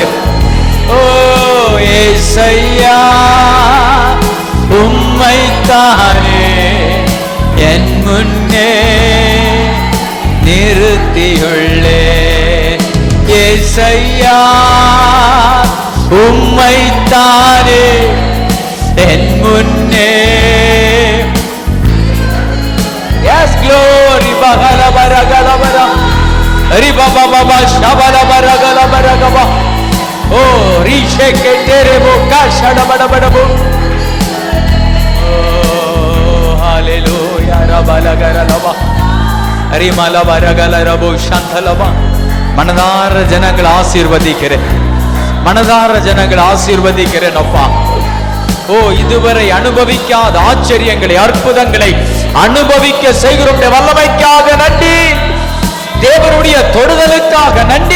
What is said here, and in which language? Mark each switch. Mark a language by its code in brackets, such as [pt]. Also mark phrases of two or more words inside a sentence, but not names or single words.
[ta] ஓ ஏசையா உம்மைத்தானே என் முன்னே நிறுத்தியுள்ளே. ஏசையா உம்மைத்தானே என் முன்னே. [en] Yes, glory. Bagala baragala bara. Riba baba ba shabala baragala baragaba. Oh, rishe ke tere bo kashada bada bada bo. Oh, hallelujah. Rabala gara lava. Rimala baragala rabo shantalava. [ta] மனதார ஜனங்கள் ஆசீர்வதிக்கிறேன். மனதார ஜனங்கள் ஆசீர்வதிக்கிறேன் அப்பா. ஓ இதுவரை அனுபவிக்காத ஆச்சரியங்களை அற்புதங்களை அனுபவிக்க செய்கிறோம். வல்லமைக்காக நன்றி. தேவனுடைய தொடுதலுக்காக நன்றி.